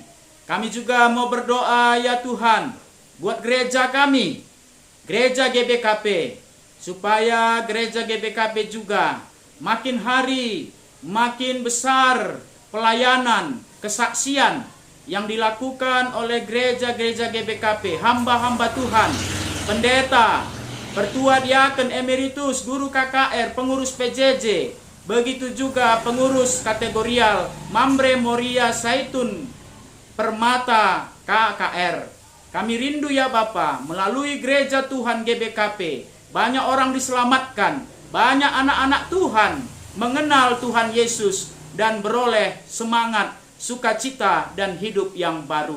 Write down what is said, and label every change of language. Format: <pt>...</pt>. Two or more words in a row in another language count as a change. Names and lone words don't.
<id>Kami juga mau berdoa ya Tuhan buat gereja kami, gereja GBKP, supaya gereja GBKP juga makin hari makin besar pelayanan, kesaksian yang dilakukan oleh gereja-gereja GBKP, hamba-hamba Tuhan, pendeta, pertua diaken emeritus, guru KKR, pengurus PJJ, begitu juga pengurus kategorial Mamre Moria Zaitun Permata KKR. Kami rindu ya Bapa, melalui gereja Tuhan GBKP, banyak orang diselamatkan, banyak anak-anak Tuhan mengenal Tuhan Yesus dan beroleh semangat sukacita, dan hidup yang baru.</id>